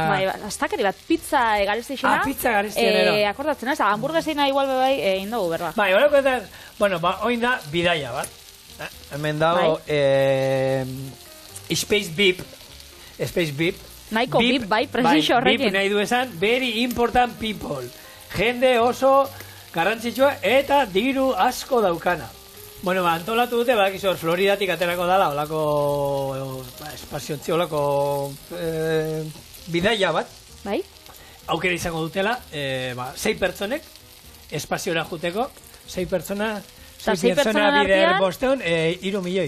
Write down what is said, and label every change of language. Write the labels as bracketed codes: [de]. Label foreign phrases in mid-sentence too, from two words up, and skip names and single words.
[eu] Bai, astakeri bat, pizza garestixena. Pizza garestiena. Akordatzen ez, hamburguesena igual bebai indogu, berba. Bai, horako eta, bueno, oin da, bidaia bat. Hemen dago, Space Beep. Naiko Beep, bai, presixo horrekin. Beep nahi du esan, [en] very important people. [eu] Jende oso garrantzitsua eta diru asko daukana. Bueno, antolatu dute, badakizu, Floridatik aterako dala, olako espaziontzi, olako bidaia bat. Bai? Aukera izango dutela, 6 pertsonek, espaziora juteko, 6 pertsona, 6 pertsona bider bosteon, 3 milioi.